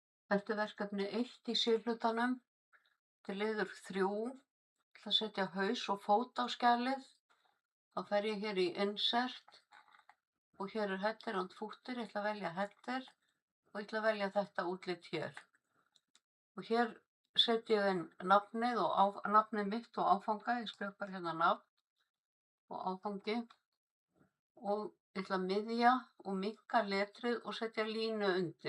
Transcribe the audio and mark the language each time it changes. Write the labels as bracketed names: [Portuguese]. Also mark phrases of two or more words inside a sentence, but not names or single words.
[Icelandic] Þetta er verkefni 1 í C-hlutanum. Þetta er liður 3. Ég ætla að setja haus og fót á skjalið. Þá fer ég hér í Insert og hér er [English] header and footer. [Icelandic] Ég ætla að velja header og ég ætla að velja þetta útlit hér. Og hér setja ég inn nafnið og nafnið mitt og áfanga. Ég skrifa bara hérna nafn og áfangi og ég ætla að miðja og minnka letrið og setja línu undir.